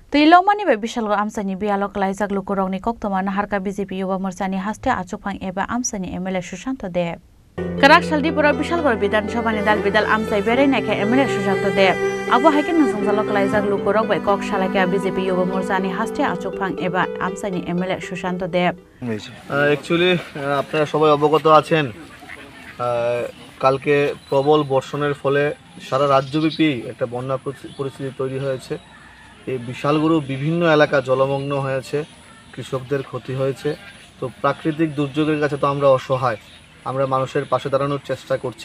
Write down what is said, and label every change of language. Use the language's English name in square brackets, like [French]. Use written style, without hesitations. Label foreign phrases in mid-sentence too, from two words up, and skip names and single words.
[Kok Borok] Tilomani be Bishal Amsani Bialok Laizak Lukuroni Koktoman Harka BJP Yuba Mursani Haste Achupang Eba Amsani MLA Shushanto Dev. Karak Shaldipura Bishal Bidan Shobani Dal Bidal Amsai Bereneke MLA Shushanto Dev. Abu Hakin Zalok Laizak Lukurok by Kok Shalaka BJP Yuba Mursani Haste Achupang Eba Amsani MLA Shushanto Dev. [Bangla] Actually, আপনারা সবাই অবগত আছেন কালকে প্রবল বর্ষণের ফলে সারা রাজ্যব্যাপী একটা বন্যা পরিস্থিতি তৈরি হয়েছে। এই বিশালগড় বিভিন্ন এলাকা জলমগ্ন হয়েছে, কৃষকদের ক্ষতি হয়েছে। তো প্রাকৃতিক দুর্যোগের কাছে তো আমরা অসহায়, আমরা মানুষের পাশে দাঁড়ানোর চেষ্টা করছি।